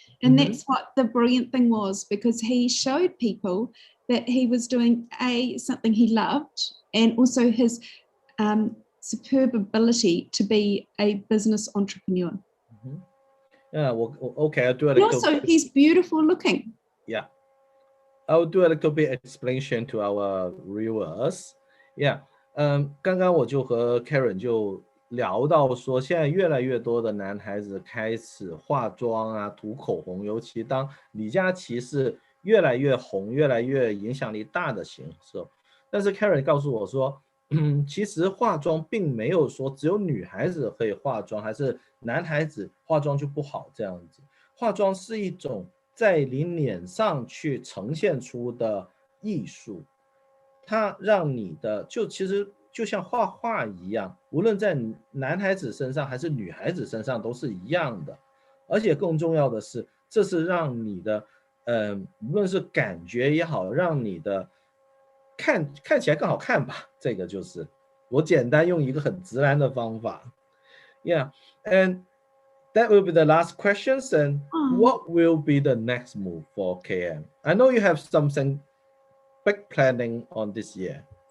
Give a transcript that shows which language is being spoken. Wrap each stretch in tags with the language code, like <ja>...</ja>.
<en>And that's what the brilliant thing was, because he showed people that he was doing something he loved, and also his superb ability to be a business entrepreneur. I'll do it. And also, he's beautiful looking. I'll do a little bit explanation to our viewers.</en> <zh>刚刚我就和 Karen 就聊到说，现在越来越多的男孩子开始化妆啊，涂口红，尤其当李佳琦是越来越红、越来越影响力大的形式。但是 Karen 告诉我说，其实化妆并没有说只有女孩子可以化妆，还是男孩子化妆就不好这样子。化妆是一种在你脸上去呈现出的艺术，它让你的其实就像画画一样，无论在男孩子身上还是女孩子身上都是一样的。而且更重要的是，这是让你的无论是感觉也好，让你的看起来更好看吧。这个就是我简单用一个很直男的方法。</zh> <en>Yeah, and that will be the last questions. And what will be the next move for KM? I know you have something big planning on this year.</en>